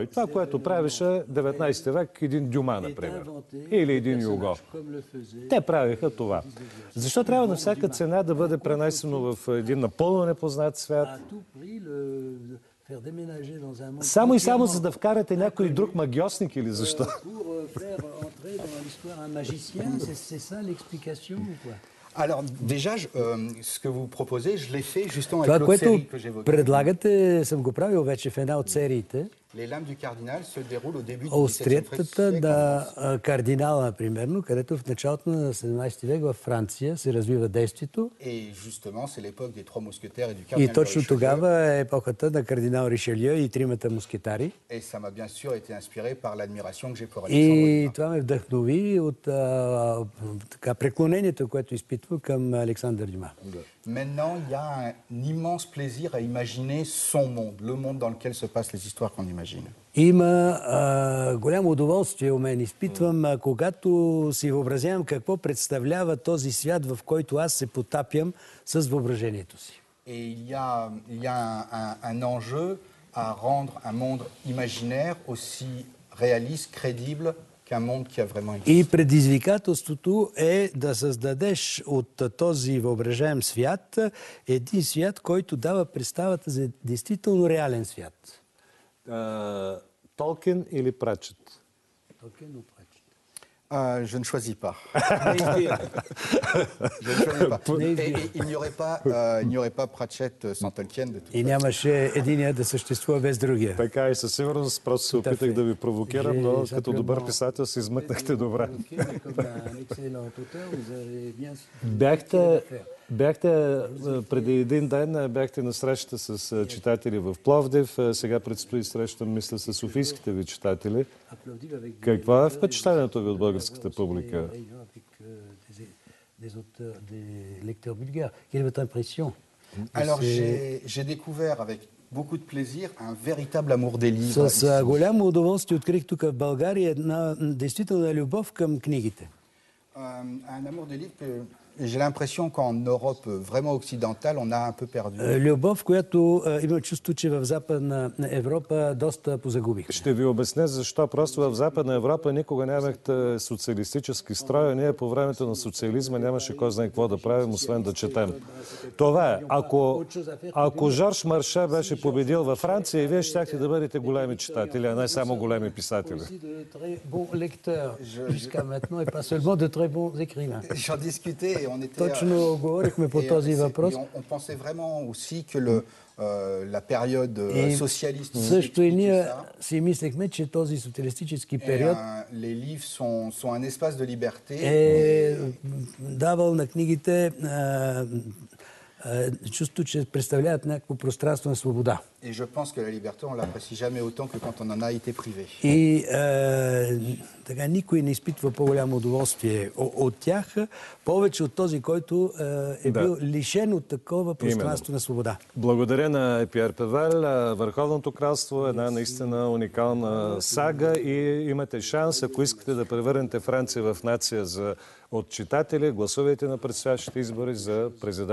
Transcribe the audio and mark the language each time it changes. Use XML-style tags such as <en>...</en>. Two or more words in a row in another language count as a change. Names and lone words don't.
<bg>Това, което правеше 19 век един Дюма, например. Или един Юго. Те правиха това. Защо трябва на всяка цена да бъде пренесено в един напълно непознат свят? Само и само за да вкарате някой друг магиосник или защо?</bg> <fr>Alors déjà, ce que vous proposez, je l'ai fait justement avec l'autre série que j'évoquais.</fr> <bg>Предлагате, съм го правил вече в една от сериите.</bg> <fr>Les lames du cardinal se déroulent au début du XVIIe</fr> <bg>Остриетата</bg> <fr>siècle.</fr> <bg>на кардинала, примерно, където в началото на 17 век във Франция се развива действието.</bg> <fr>Et justement, c'est l'époque des trois mousquetaires et du</fr> <bg>И</bg> <fr>cardinal de</fr> <bg>точно</bg> <fr>Richelieu.</fr> <bg>тогава е епохата на кардинал Ришелио и тримата мускетари.</bg> <fr>Et ça m'a bien sûr été inspiré par l'admiration que j'ai pour Alexandre</fr> <bg>И</bg> <fr>Dumas.</fr> <bg>това ме вдъхнови от така, преклонението, което изпитва към Александър Дюма.</bg> <fr>Maintenant, il y a un immense plaisir à imaginer son monde, le monde dans lequel se passent les histoires qu'on imagine.</fr> <bg>Има голямо удоволствие у мен. Изпитвам, когато си въобразявам какво представлява този свят, в който аз се потапям с въображението си.</bg> <fr>Et il y a un enjeu à rendre un monde imaginaire aussi réaliste, crédible qu'un monde qui a vraiment existé.</fr> <bg>И предизвикателството е да създадеш от този въображаем свят един свят, който дава представата за действително реален свят. Толкин или Пратчет?</bg> <fr>Je ne choisis pas. Je ne choisis pas. Et il n'y aurait pas Pratchett sans Tolkien de tout.</fr> <bg>И нямаше единия да съществува без другия. Така и със сигурност, просто се опитах да ви провокирам, но като добър писател се измъкнахте добре. Бяхте преди един ден, бяхте на среща с читатели в Пловдив, сега предстои среща, мисля, с софийските ви читатели. Какво е впечатлението ви от българската публика?</bg> <fr>Alors j'ai découvert avec beaucoup de plaisir un véritable amour des livres.</fr> <bg>С голямо удоволствие открих тук в България една действителна любов към книгите.</bg> <fr>Un amour des livres que j'ai l'impression qu'en Europe vraiment occidentale, on a un peu perdu.</fr> <bg>Любов, която има чувство, че в Западна Европа доста позагубих. Ще ви обясня защо. Просто в Западна Европа никога нямахте социалистически строй, а ние по времето на социализма нямаше кой знае какво да правим, освен да четем. Това е. Ако Жорж Марше беше победил във Франция, и вие щяхте да бъдете големи читатели, а не само големи писатели.</bg> <fr>J'en discutais.</fr> <bg>Точно говорихме по този въпрос.</bg> <fr>On pensait vraiment aussi que la période socialiste.</fr> <bg>Също и ние си мислехме, че този социалистически период</bg> <fr>les livres sont un espace de liberté.</fr> <bg>Е давал на книгите чувство, че представляват някакво пространство на свобода.</bg> <fr>Et je pense que la liberté, on l'apprécie jamais autant que quand on en a été privé.</fr> <bg>И така никой не изпитва по-голямо удоволствие от тях, повече от този, който е бил лишен от такова пространство на свобода. Благодаря на Пиер Певел. Върховното кралство е една наистина уникална сага и имате шанс, ако искате да превърнете Франция в нация от читатели, гласувайте на предстоящите избори за президент-социалист.</bg>